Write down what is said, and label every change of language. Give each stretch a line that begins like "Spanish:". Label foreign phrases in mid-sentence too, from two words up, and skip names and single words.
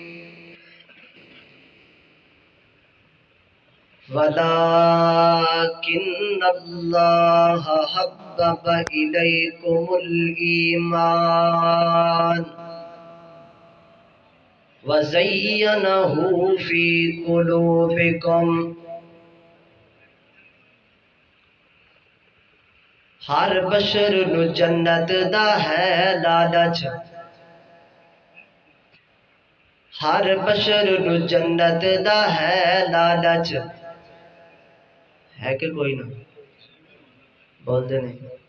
Arabic: وَلَٰكِنَّ اللَّهَ حَبَّبَ إِلَيْكُمُ الْإِيمَانَ وَزَيَّنَهُ فِي قُلُوبِكُمْ۔
Punjabi: ہر بشر نو جنت دا ہے لالچ، ہر بشر نو جنت دا ہے لالچ، ہے کہ کوئی نہ بول دے نہیں۔